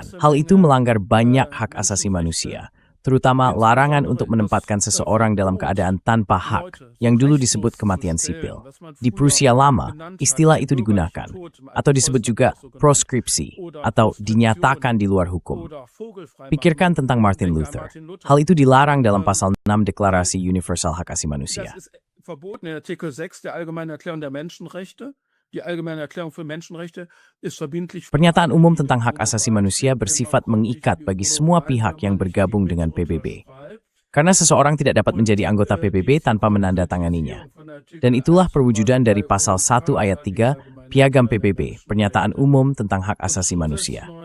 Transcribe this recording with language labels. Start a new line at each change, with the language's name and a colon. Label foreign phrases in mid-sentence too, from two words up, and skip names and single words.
Indonesian: Hal itu melanggar banyak hak asasi manusia, terutama larangan untuk menempatkan seseorang dalam keadaan tanpa hak, yang dulu disebut kematian sipil. Di Prusia Lama, istilah itu digunakan, atau disebut juga proskripsi, atau dinyatakan di luar hukum. Pikirkan tentang Martin Luther. Hal itu dilarang dalam pasal 6 Deklarasi Universal Hak Asasi Manusia.
German: Verboten in Artikel 6 der Allgemeinen Erklärung der Menschenrechte. Die Allgemeine Erklärung für Menschenrechte ist verbindlich.
Indonesian: Pernyataan umum tentang hak asasi manusia bersifat mengikat bagi semua pihak yang bergabung dengan PBB. Karena seseorang tidak dapat menjadi anggota PBB tanpa menandatanganinya. Dan itulah perwujudan dari pasal 1 ayat 3 Piagam PBB, Pernyataan Umum tentang Hak Asasi Manusia.